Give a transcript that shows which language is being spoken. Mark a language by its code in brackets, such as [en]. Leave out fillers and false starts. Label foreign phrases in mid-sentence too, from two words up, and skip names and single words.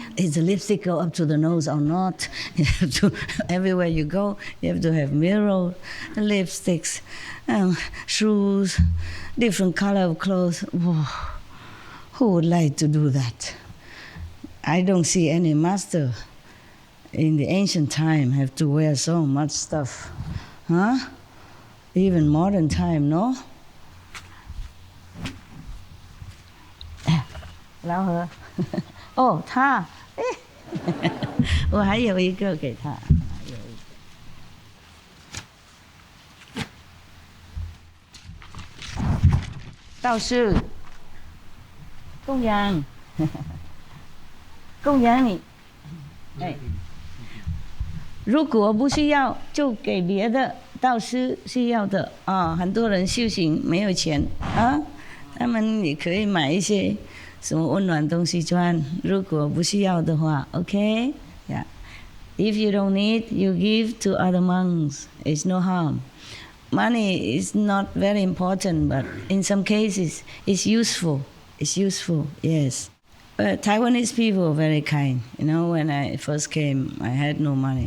[en] Is the lipstick go up to the nose or not? You have to, everywhere you go, you have to have mirror, lipsticks, shoes, different color of clothes. Whoa. Who would like to do that? I don't see any master in the ancient time have to wear so much stuff. Huh? Even modern time, no? [th] แล้วเหรอ โอ้ท่า [zh] 我还有一个给他。道士，供养，供养你。哎，如果不需要，就给别的道士需要的啊。很多人修行没有钱啊，他们也可以买一些什么温暖东西穿。如果不需要的话 ， [en] OK， yeah. If you don't need, you give to other monks. It's no harm. Money is not very important, but in some cases, it's useful. It's useful, yes. But Taiwanese people are very kind. You know, when I first came, I had no money.